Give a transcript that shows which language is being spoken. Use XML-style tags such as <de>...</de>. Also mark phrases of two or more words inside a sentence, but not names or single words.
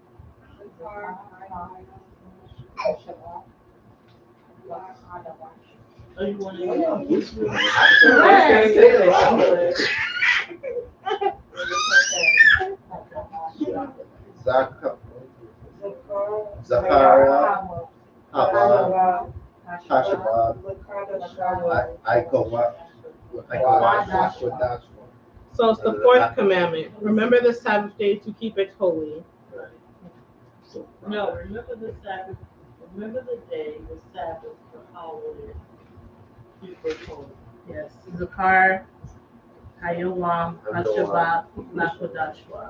<en>Oh, you want Zachariah. Haba. Hashaba. Ikowa. So it's the fourth commandment. Remember the Sabbath day to keep it holy. No, remember the Sabbath. Remember the day, the Sabbath, for holiday. Keep it holy. Yes.</en> <he>זכור היום השבת לקדשו.</he>